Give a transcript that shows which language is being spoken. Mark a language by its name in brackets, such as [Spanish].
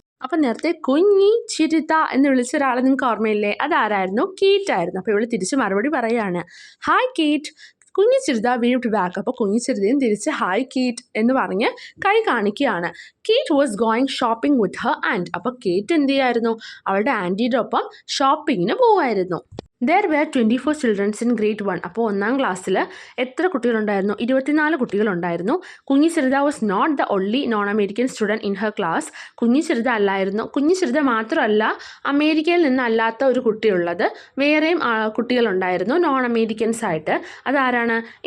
[Malayalam] അപ്പം നേരത്തെ കുഞ്ഞി ചിരുത എന്ന് വിളിച്ച ഒരാളെ നിങ്ങൾക്ക് ഓർമ്മയില്ലേ? അതാരായിരുന്നു? കീറ്റ് ആയിരുന്നു. അപ്പോൾ ഇവൾ തിരിച്ച് മറുപടി പറയുകയാണ്, ഹായ് കീറ്റ്. [English] Kunhi Chirutha waved back. [Malayalam] അപ്പോൾ കുഞ്ഞി ചിരുതയും തിരിച്ച് ഹായ് കീറ്റ് എന്ന് പറഞ്ഞ് കൈ കാണിക്കുകയാണ്. [English] Kate was going shopping with her aunt. [Malayalam] അപ്പോൾ കേറ്റ് എന്ത് ചെയ്യായിരുന്നു? അവളുടെ ആൻറ്റിയുടെ ഒപ്പം ഷോപ്പിങ്ങിന് പോവായിരുന്നു. [English] There were 24 children in grade 1. [Malayalam] അപ്പോൾ 1ാം ക്ലാസ്സിൽ എത്ര കുട്ടികളുണ്ടായിരുന്നു? 24 കുട്ടികളുണ്ടായിരുന്നു. [English] Kunhi Chirutha was not the only non American student in her class. [Malayalam] കുഞ്ഞി ചിരുത അല്ലായിരുന്നു. കുഞ്ഞി ചിരുത മാത്രമല്ല അമേരിക്കയിൽ നിന്നല്ലാത്ത ഒരു കുട്ടിയുള്ളത്. വേറെയും കുട്ടികളുണ്ടായിരുന്നു നോൺ അമേരിക്കൻസ് ആയിട്ട്. അതാരാണ്?